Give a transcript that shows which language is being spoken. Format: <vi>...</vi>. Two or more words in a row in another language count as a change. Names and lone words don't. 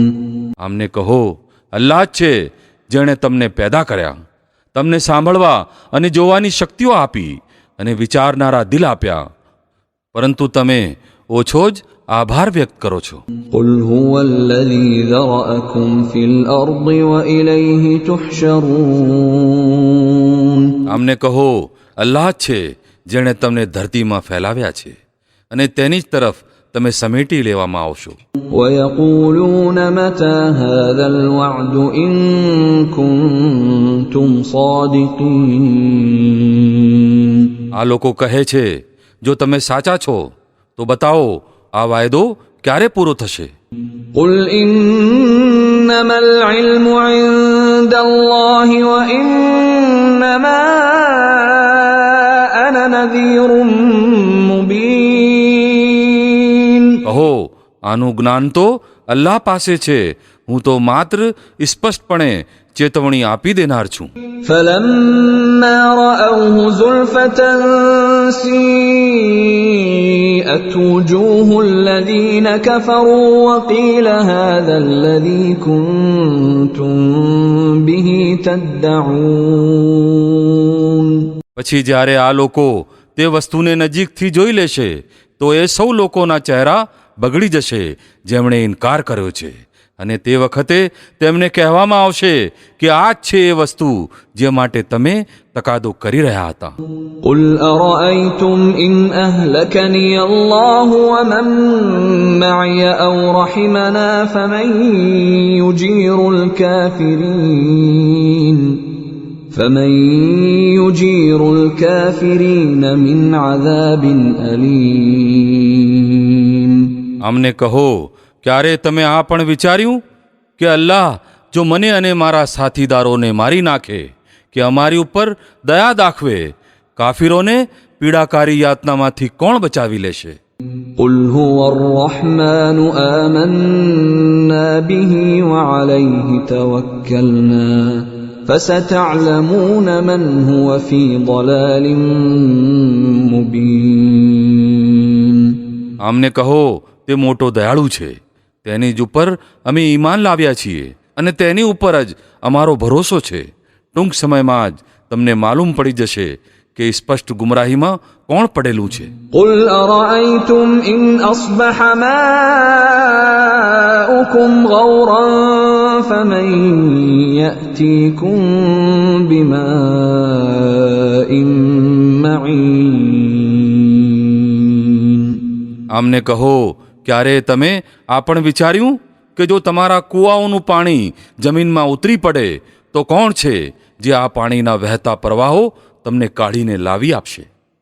<gu>આમને કહો, અલ્લાહ જ છે જેણે તમને પેદા કર્યા, તમને સાંભળવા અને જોવાની શક્તિઓ આપી અને વિચારનારા દિલ આપ્યા, પરંતુ તમે ઓછો જ આભાર વ્યક્ત કરો છો.</gu> <ar>قُلْ هُوَ الَّذِي ذَرَأَكُمْ فِي الْأَرْضِ وَإِلَيْهِ تُحْشَرُونَ.</ar> <gu>આમને કહો, અલ્લાહ જ છે જેણે તમને ધરતીમાં ફેલાવ્યા છે અને તેની જ તરફ તમે સમેટી લેવામાં આવશો.</gu> <ar>ويقولون متى هذا الوعد إن كنتم صادقين</ar> <gu>આ લોકો કહે છે, જો તમે સાચા છો તો બતાવો આ વાયદો ક્યારે પૂરો થશે.</gu> <ar>قل إنما العلم عند الله وإنما أنا نذير مبين</ar> <gu>કહો, આનું જ્ઞાન તો અલ્લાહ પાસે છે, હું તો માત્ર સ્પષ્ટપણે ચેતવણી આપી દેનાર છું.</gu> <ar>فلما رأوه زلفة سيئت وجوه الذين كفروا وقيل هذا الذي كنتم به تدعون</ar> <gu>પછી જ્યારે આ લોકો તે વસ્તુને નજીકથી જોઈ લેશે તો એ સૌ લોકોના ચહેરા બગડી જશે જેમણે ઇનકાર કર્યો છે, અને તે વખતે તેમને કહેવામાં આવશે કે આ જ છે એ વસ્તુ જે માટે તમે તકાદો કરી રહ્યા હતા.</gu> <ar>قل أرأيتم إن أهلكني الله ومن معي أو رحمنا فمن يجير الكافرين من عذاب أليم</ar> <gu>અમને કહો, ક્યારે તમે આ પણ વિચાર્યું કે અલ્લાહ જો મને અને મારા સાથીદારોને મારી નાખે કે અમારી ઉપર દયા દાખવે, કાફિરોને પીડાકારી યાતનામાંથી કોણ બચાવી લેશે.</gu> <ar>قل هو الرحمن آمنا به وعليه توكلنا فستعلمون من هو في ضلال مبين</ar> <gu>આમને કહો, તે મોટો દયાળુ છે, તેની જ ઉપર અમે ઈમાન લાવ્યા છીએ અને તેની ઉપર જ અમારો ભરોસો છે. ટૂંક સમયમાં જ તમને માલુમ પડી જશે કે સ્પષ્ટ ગુમરાહીમાં કોણ પડેલું છે.</gu> <ar>قل أرأيتم إن أصبح ماؤكم غورا فمن يأتيكم بماء معين</ar> <gu>આમને કહો, ક્યારે તમે આ પણ વિચાર્યું કે જો તમારા કૂવાઓનું પાણી જમીનમાં ઉતરી પડે તો કોણ છે જે આ પાણીના વહેતા પ્રવાહો તમને કાઢીને લાવી આપશે.</gu>